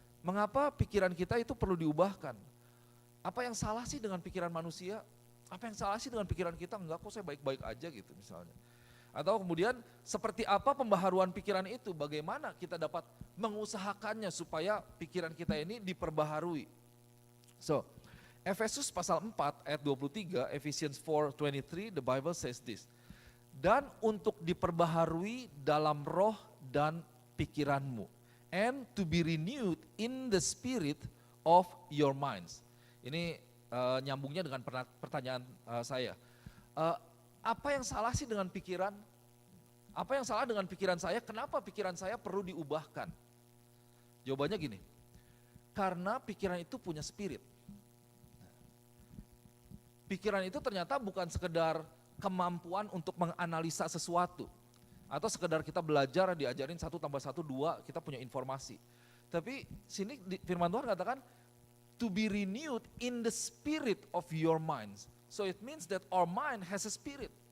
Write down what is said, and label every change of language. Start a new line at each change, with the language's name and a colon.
Indonesian: Mengapa pikiran kita itu perlu diubahkan? Apa yang salah sih dengan pikiran manusia? Apa yang salah sih dengan pikiran kita? Enggak kok, saya baik-baik aja gitu misalnya. Atau kemudian seperti apa pembaharuan pikiran itu? Bagaimana kita dapat mengusahakannya supaya pikiran kita ini diperbaharui?
English: So,
Indonesian: Efesus pasal 4 ayat 23,
English: Ephesians 4:23, the Bible says this.
Indonesian: Dan untuk diperbaharui dalam roh dan pikiranmu,
English: and to be renewed in the spirit of your minds.
Indonesian: Ini nyambungnya dengan pertanyaan saya. Apa yang salah sih dengan pikiran? Apa yang salah dengan pikiran saya? Kenapa pikiran saya perlu diubahkan? Jawabannya gini, karena pikiran itu punya spirit. Pikiran itu ternyata bukan sekedar kemampuan untuk menganalisa sesuatu. Atau sekedar kita belajar, diajarin 1 tambah 1, 2, kita punya informasi. Tapi sini firman Tuhan katakan,
English: to be renewed in the spirit of your minds. So it means that our mind has a spirit.